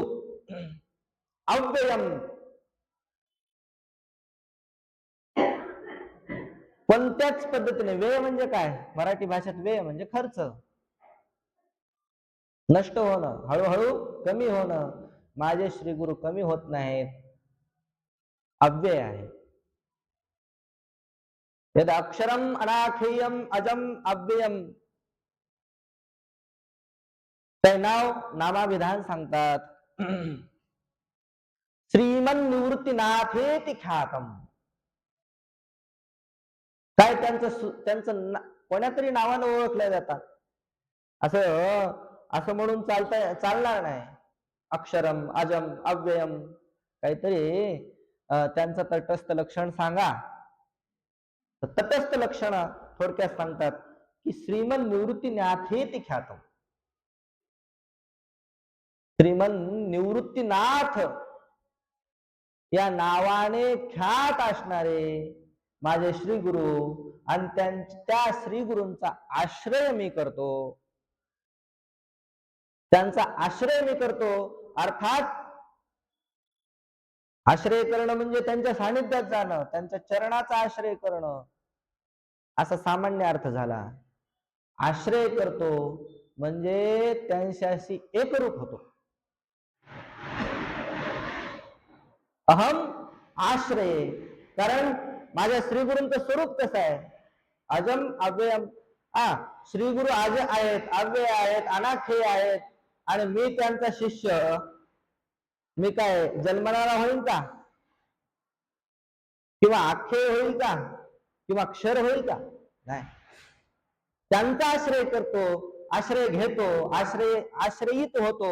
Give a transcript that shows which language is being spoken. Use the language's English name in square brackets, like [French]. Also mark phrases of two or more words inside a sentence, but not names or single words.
[Marathi] अव्ययम, कोणत्याच पद्धतीने. व्यय म्हणजे काय? मराठी भाषेत व्यय म्हणजे खर्च, नष्ट होणं, हळूहळू कमी होणं. माझे श्री गुरु कमी होत नाहीत. अव्यय आहे. [Sanskrit] यद अक्षरम अनाखेयम अजम अव्ययम, [Marathi] ते नामाविधान सांगतात. [Sanskrit] श्रीमन निवृत्तीनाथेति ख्यातम. [Marathi] काय त्यांचं कोण्या तरी नावानं ओळखल्या जातात. असं असं म्हणून चालणार नाही. [Sanskrit] अक्षरम अजम अव्ययम [Marathi] काहीतरी त्यांचं तटस्थ लक्षण सांगा. तटस्थ लक्षण थोडक्यात सांगतात की [Sanskrit] श्रीमन निवृत्तीनाथेति ख्यातम. [Marathi] श्रीमन निवृत्तीनाथ या नावाने ख्यात असणारे माझे श्री गुरु आणि त्या श्री गुरूंचा आश्रय मी करतो. त्यांचा आश्रय मी करतो. अर्थात आश्रय करणं म्हणजे त्यांच्या सानिध्यात जाणं, त्यांच्या चरणाचा आश्रय करणं असा सामान्य अर्थ झाला. आश्रय करतो म्हणजे त्यांच्याशी एकरूप होतो. अहम आश्रय, कारण माझ्या श्रीगुरूंचं स्वरूप कसं आहे? [Sanskrit] अजम अव्ययम. [Marathi] श्रीगुरु आज आहेत, अव्यय आहेत, अनाखेय आहेत आणि मी त्यांचा शिष्य. मी काय जन्मणारा होईल का? किंवा अक्षय होईल का? किंवा क्षर होईल का? नाही. त्यांचा आश्रय करतो, आश्रय घेतो, आश्रयित होतो.